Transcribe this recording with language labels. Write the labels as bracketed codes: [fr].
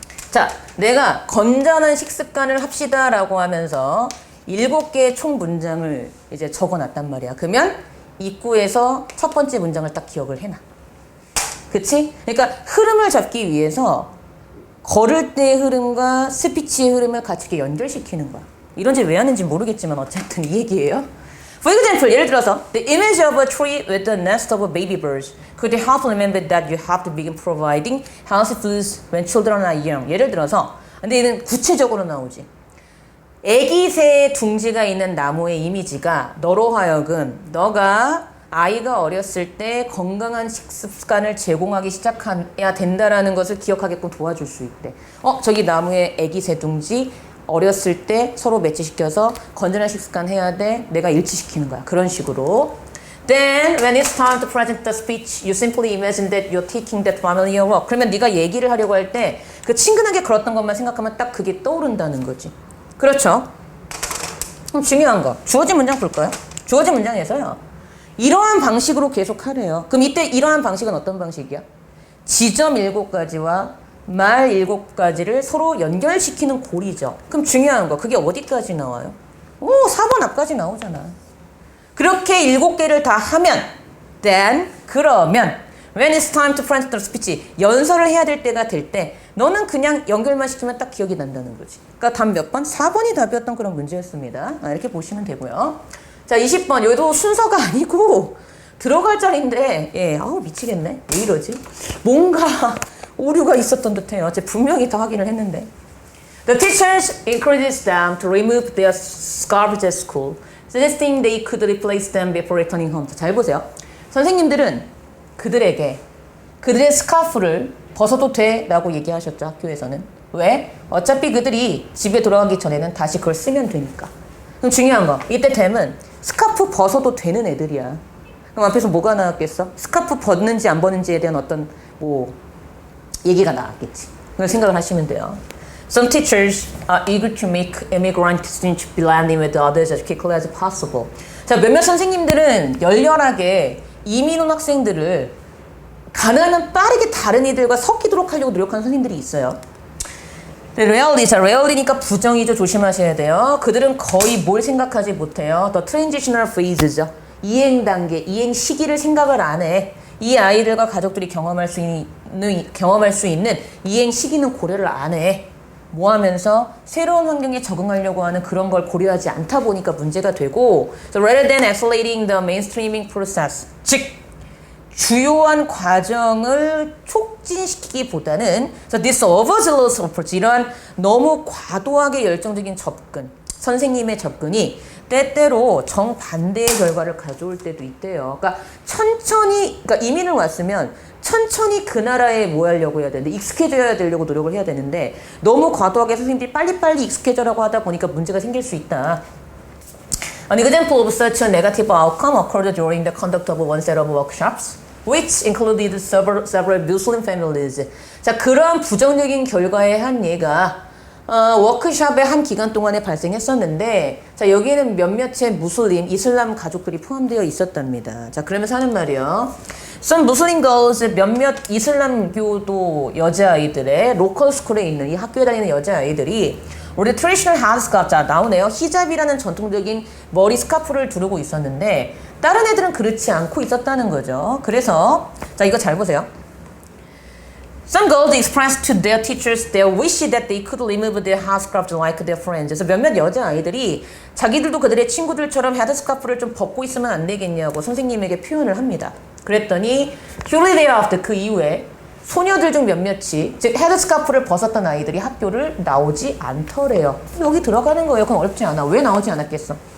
[ko] 자, 내가 건전한 식습관을 합시다라고 하면서 7개의 총 문장을 이제 적어놨단 말이야. 그러면 입구에서 첫 번째 문장을 딱 기억을 해놔. 그치? 그러니까 흐름을 잡기 위해서 걸을 때의 흐름과 스피치의 흐름을 같이 이렇게 연결시키는 거야. 이런 질 왜 하는지 모르겠지만 어쨌든 이 얘기예요. [en] For example, [ko] 예를 들어서 [en] the image of a tree with a nest of baby birds could help remember that you have to begin providing healthy foods when children are young. [ko] 예를 들어서 근데 얘는 구체적으로 나오지. 애기 새 둥지가 있는 나무의 이미지가 너로 하여금 너가 아이가 어렸을 때 건강한 식습관을 제공하기 시작해야 된다라는 것을 기억하게끔 도와줄 수 있대. 저기 나무에 애기 새 둥지 어렸을 때 서로 매치시켜서 건전한 식습관 해야 돼. 내가 일치시키는 거야. 그런 식으로. [en] Then when it's time to present the speech, you simply imagine that you're taking that familiar walk. [ko] 그러면 네가 얘기를 하려고 할 때 그 친근하게 걸었던 것만 생각하면 딱 그게 떠오른다는 거지. 그렇죠? 그럼 중요한 거. 주어진 문장 볼까요? 주어진 문장에서요. 이러한 방식으로 계속 하래요. 그럼 이때 이러한 방식은 어떤 방식이야? 지점 7가지와 말 7가지를 서로 연결시키는 고리죠. 그럼 중요한 거. 그게 어디까지 나와요? 4번 앞까지 나오잖아. 그렇게 7개를 다 하면 then 그러면 [en] when it's time to present the speech [ko] 연설을 해야 될 때가 될 때 너는 그냥 연결만 시키면 딱 기억이 난다는 거지. 그러니까 답 몇 번? 4번이 답이었던 그런 문제였습니다. 이렇게 보시면 되고요. 자, 20번. 여기도 순서가 아니고 들어갈 자리인데 미치겠네. 왜 이러지? 뭔가 오류가 있었던 듯해요. 제가 분명히 다 확인을 했는데. [en] The teachers encouraged them to remove their scarves at school, suggesting they could replace them before returning home. [ko] 잘 보세요. 선생님들은 그들에게 그들의 스카프를 벗어도 돼 라고 얘기하셨죠. 학교에서는. 왜? 어차피 그들이 집에 돌아가기 전에는 다시 그걸 쓰면 되니까. 그럼 중요한 거. 이때 됨은 스카프 벗어도 되는 애들이야. 그럼 앞에서 뭐가 나왔겠어? 스카프 벗는지 안 벗는지에 대한 어떤 얘기가 나왔겠지. 그걸 생각을 하시면 돼요. [en] Some teachers are eager to make immigrant students blend in with others as quickly as possible. [ko] 자, 몇몇 선생님들은 열렬하게 이민 온 학생들을 가능한 빠르게 다른 이들과 섞이도록 하려고 노력하는 선생님들이 있어요. rarely니까 부정이죠. 조심하셔야 돼요. 그들은 거의 뭘 생각하지 못해요. [en] The transitional phase죠. [ko] 이행 단계, 이행 시기를 생각을 안 해. 이 아이들과 가족들이 경험할 수 있는 이행 시기는 고려를 안 해. 뭐 하면서 새로운 환경에 적응하려고 하는 그런 걸 고려하지 않다 보니까 문제가 되고 [en] so rather than accelerating the mainstreaming process [ko] 즉 주요한 과정을 촉진시키기보다는 [en] so this overzealous approach [ko] 이러한 너무 과도하게 열정적인 접근 선생님의 접근이 때때로 정반대의 결과를 가져올 때도 있대요. 그러니까 그러니까 이민을 왔으면 천천히 그 나라에 뭐 하려고 해야 되는데 익숙해져야 되려고 노력을 해야 되는데 너무 과도하게 선생님들이 빨리빨리 익숙해져라고 하다 보니까 문제가 생길 수 있다. [en] An example of such a negative outcome occurred during the conduct of one set of workshops, which included several Muslim families. [ko] 자, 그러한 부정적인 결과의 한 예가 워크숍의 한 기간 동안에 발생했었는데 자 여기에는 몇몇의 무슬림, 이슬람 가족들이 포함되어 있었답니다. 자 그러면서 하는 말이요. [en] Some Muslim girls [ko] 몇몇 이슬람교도 여자아이들의 로컬 스쿨에 있는 이 학교에 다니는 여자아이들이 우리 트레디셔널 헤드 스카프 자 나오네요. 히잡이라는 전통적인 머리 스카프를 두르고 있었는데 다른 애들은 그렇지 않고 있었다는 거죠. 그래서 자 이거 잘 보세요. [en] Some girls expressed to their teachers their wish that they could remove their headscarves like their friends. [ko] 그래서 몇몇 여자아이들이 자기들도 그들의 친구들처럼 헤드스카프를 좀 벗고 있으면 안 되겠냐고 선생님에게 표현을 합니다. 그랬더니 [en] shortly thereafter [ko] 그 이후에 소녀들 중 몇몇이 즉 헤드스카프를 벗었던 아이들이 학교를 나오지 않더래요. 여기 들어가는 거예요. 그건 어렵지 않아. 왜 나오지 않았겠어?